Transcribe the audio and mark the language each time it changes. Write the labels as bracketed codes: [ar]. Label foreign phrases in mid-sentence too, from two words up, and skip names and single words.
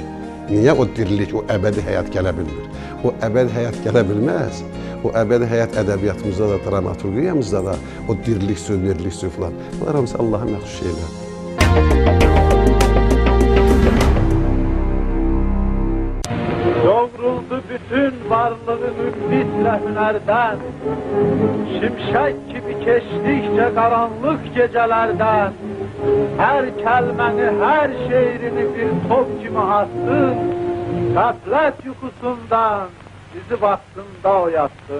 [az] Niyə o dirilik, o əbədi həyat gələ bilmir? O əbədi həyat gələ bilməz. O əbədi həyat ədəbiyyatımızda da, dramaturgiyamızda da, o dirilik suyu, verilik suyu falan. Bunlar hamısı Allaha məxsus şeylərdir. [tr] Yoğruldu bütün varlığı müflisle hünerden, şimşek gibi geçtikçe karanlık gecelerden, her kelmeni, her şeirini bir top gibi astın, gaflet yukusundan, bizi vaktinde oyattın.